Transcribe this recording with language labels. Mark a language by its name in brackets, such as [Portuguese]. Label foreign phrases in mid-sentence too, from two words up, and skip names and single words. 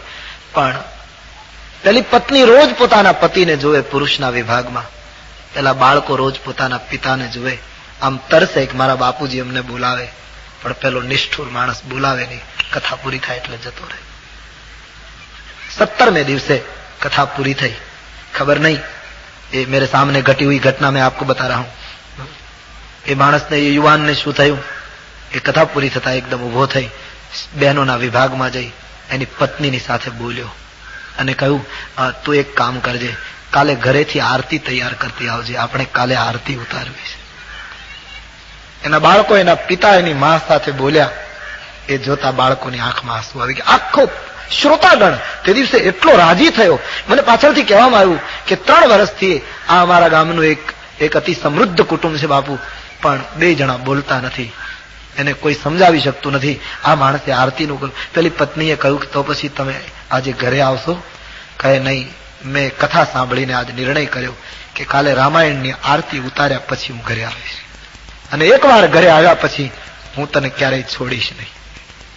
[Gujarati] પણ પેલી પત્ની રોજ પોતાના પતિને જોવે પુરુષના વિભાગમાં, પેલા બાળકો રોજ પોતાના પિતાને જોવે. આમ તરસે કે મારા બાપુજી અમને બોલાવે, પણ પેલો નિષ્ઠુર માણસ બોલાવે નહીં. કથા પૂરી થાય એટલે જતો રહે. 17મે દિવસે [Hindi] कथा पूरी थी। खबर नहीं, ये मेरे सामने घटी हुई घटना मैं आपको बता रहा हूं। [Gujarati] યે માણસ ને, યે યુવાન ને શૂ થયું, યે કથા પૂરી થતા એકદમ ઉભો થઈ બહનોના વિભાગમાં જઈ એની પત્નીની સાથે બોલ્યો અને કહ્યું, તૂ એક કામ કરજે, કાલે ઘરેથી આરતી તૈયાર કરતી આવજે, આપણે કાલે આરતી ઉતારવી છે। એના બાળકો એના પિતા એની માં સાથે બોલ્યા, એ જોતા બાળકોની આંખમાં આંસૂ આવી ગયા। આખો શ્રોતાગણ તે દિવસે એટલો રાજી થયો। મને પાછળથી કહેવામાં આવ્યું કે 3 વર્ષથી આ અમારા ગામનું એક અતિ સમૃદ્ધ કુટુંબ છે બાપૂ, પણ 2 જણા બોલતા નથી, એને કોઈ સમજાવી શકતું નથી। આ માણસે આરતીનું કર્યું। પેલી પત્નીએ કહ્યું કે તો પછી તમે આજે ઘરે આવશો? કહે નહીં, મેં કથા સાંભળીને આજ નિર્ણય કર્યો કે કાલે રામાયણની આરતી ઉતાર્યા પછી હું ઘરે આવીશ, અને એકવાર ઘરે આવ્યા પછી હું તને ક્યારેય છોડીશ નહીં।